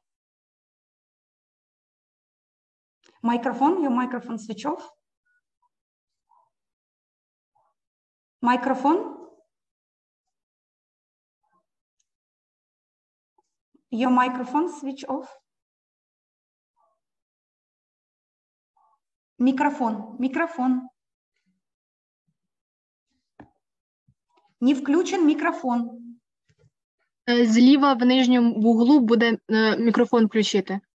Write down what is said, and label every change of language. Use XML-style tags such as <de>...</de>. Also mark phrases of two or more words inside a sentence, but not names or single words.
<en>Microphone, your microphone switch off. Microphone. Your microphone switch off.</en> <ru>Микрофон.</ru> <uk>Не включен мікрофон. Зліва в нижньому вуглу буде мікрофон включити.</uk>